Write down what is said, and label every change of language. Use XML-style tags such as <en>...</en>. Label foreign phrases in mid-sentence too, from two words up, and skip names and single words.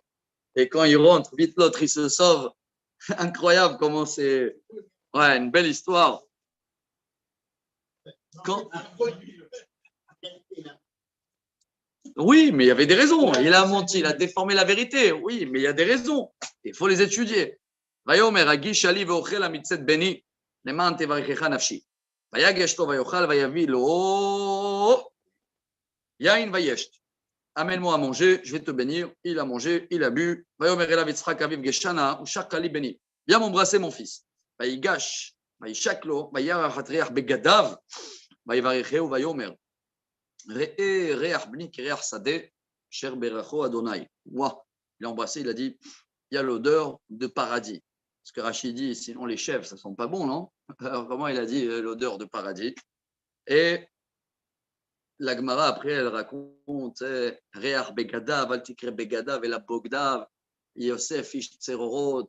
<fr>Et quand il rentre, vite l'autre, il se sauve. Incroyable comment c'est. Ouais, une belle histoire. Oui, mais il y avait des raisons. Il a menti, il a déformé la vérité. Oui, mais il y a des raisons. Il faut les étudier.</fr> <he>ויאמר הגיש לי ואוכל המצאת בני למען תברכך נפשי. ויגש לו ויאכל ויביא לו יין וישת.</he> <fr>Amène-moi à manger, je vais te bénir. Il a mangé, il a bu.</fr> <he>ויאמר אליו יצחק אביו גשנה ושק לי בני.</he> <fr>Viens m'embrasser mon fils.</fr> <he>ויגש וישק לו וירח את ריח בגדיו ויברכהו ויאמר ראה ריח בני כריח שדה אשר ברכו אדוני.</he> <fr>Ouah, il a embrassé, il a dit il y a l'odeur de paradis. Parce que Rachid dit, sinon les chèvres, ça ne sent pas bon, non? Alors comment il a dit l'odeur de paradis? Et la Gemara, après, elle raconte</fr> <he>ריח בגדיו, אל תקרי בגדיו,</he> <fr>et la Bogdav,</fr> <he>יוסף, איש צרורות.</he>